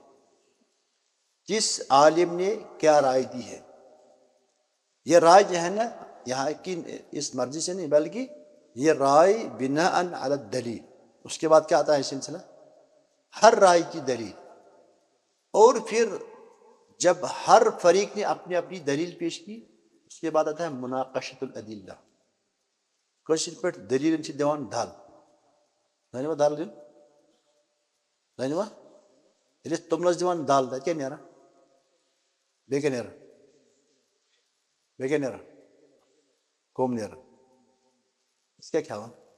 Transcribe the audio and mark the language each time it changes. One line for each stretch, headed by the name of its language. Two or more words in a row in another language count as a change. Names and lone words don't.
Urdu: جس عالم نے کیا رائے دی ہے، یہ رائے جو ہے نا یہاں کی اس مرضی سے نہیں، بلکہ یہ رائے
Arabic: بناء علی الدلیل.
Urdu: اس کے بعد کیا آتا ہے سلسلہ؟ ہر رائے کی دلیل. اور پھر جب ہر فریق نے اپنی اپنی دلیل پیش کی، اس کے بعد آتا ہے
Arabic: مناقشۃ الادلہ.
Kashmiri: کشر پہ دلیل دیوان دھل دانوا دال دین دانوا ییٚلہِ أسۍ توٚملس دِوان دال تتہِ کیٛاہ نیران؟ بیٚیہِ کیٛاہ نیران؟ بیٚیہِ کیٛاہ نیران؟ کوٚم نیران. أسۍ کیٛاہ کھٮ۪وان؟